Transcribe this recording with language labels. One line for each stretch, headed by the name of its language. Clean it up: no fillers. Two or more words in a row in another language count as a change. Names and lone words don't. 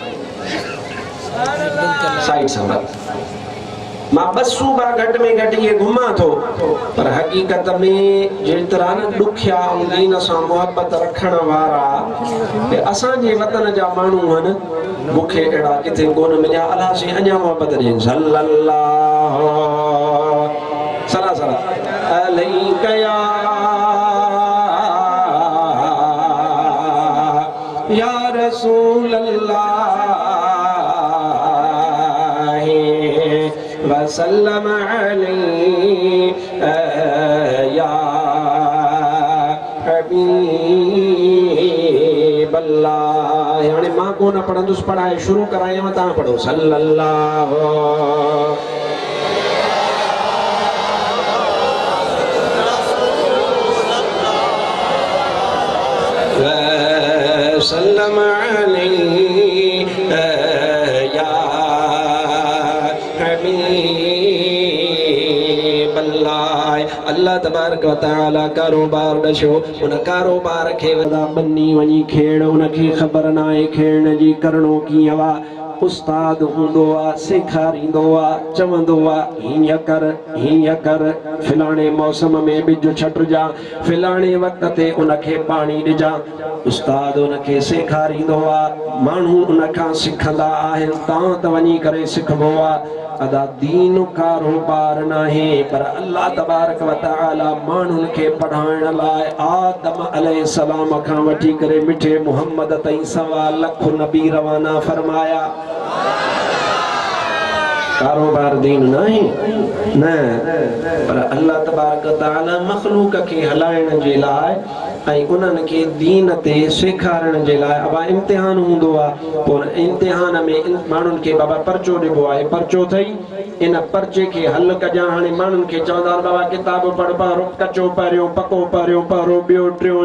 Sindhi: साइड सां मां 2 सूबा घटि में घटि इहे घुमां थो पर हक़ीक़त में जेतिरा न ॾुखिया ऐं दीन सां मुहबत रखण वारा असांजे वतन जा माण्हू आहिनि मूंखे अहिड़ा किथे कोन मिलिया अलाह से अञा मुहबत ॾियनि
Arabic: صلى الله سرا سرا عليك يا رسول الله وسلم عليك يا حبيب الله.
Sindhi: हाणे मां कोन पढ़ंदुसि पढ़ाए शुरू करायां तव्हां पढ़ो
Arabic: صلى الله وسلم عليك يا حبيب الله. الله تبارك وتعالى
Sindhi: कारोबार ॾिसो उन कारोबार खे बन्नी वञी खेड़ उनखे ख़बर न आहे खेड़ण जी करणो कीअं आहे उस्ताद हूंदो आहे सेखारींदो आहे चवंदो आहे हीअं कर फिलाणे मौसम में ॿिज छटिजां फिलाणे वक़्त ते उनखे पाणी ॾिजां उस्ताद उनखे सेखारींदो आहे माण्हू उनखां सिखंदा आहिनि तव्हां त वञी करे सिखबो आहे अदा दीन कारोबार नाहे पर
Arabic: الله تبارك وتعالى
Sindhi: माण्हुनि खे पढ़ाइण लाइ आदम अलैहिस्सलाम खां वठी करे मिठे मुहम्मद ताईं 1.25 लख नबी रवाना फरमाया। कारोबार दीन नाहे न पर
Arabic: الله تبارك وتعالى
Sindhi: मखलूक खे हलाइण जे लाइ ऐं उन्हनि खे दीन ते सेखारण जे लाइ अब इम्तिहान हूंदो आहे पोइ इम्तिहान में माण्हुनि खे बाबा पर्चो ॾिबो आहे पर्चो अथई इन पर्चे खे हल कजां हाणे माण्हुनि खे चवंदा आहिनि बाबा किताब पढ़ पहिरियों कचो पहिरियों पको पहिरियों पहिरियों ॿियो टियों